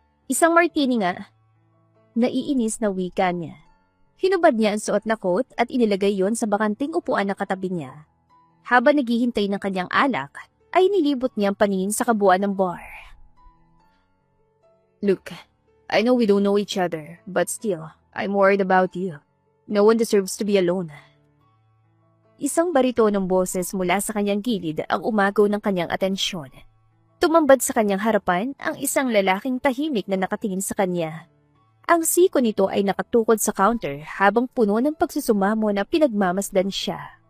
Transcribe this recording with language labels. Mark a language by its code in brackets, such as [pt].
[tl] Isang martini nga. Naiinis na wika niya. Hinubad niya ang suot na coat at inilagay yon sa bakanting upuan na katabi niya. Habang naghihintay ng kanyang alak, ay nilibot niya ang paningin sa kabuuan ng bar. [en] Look, I know we don't know each other, but still, I'm worried about you. No one deserves to be alone. [tl] Isang baritonong boses mula sa kanyang gilid ang umagaw ng kanyang atensyon. Tumambad sa kanyang harapan ang isang lalaking tahimik na nakatingin sa kanya. Ang siko nito ay nakatukod sa counter habang puno ng pagsusumamo na pinagmamasdan siya.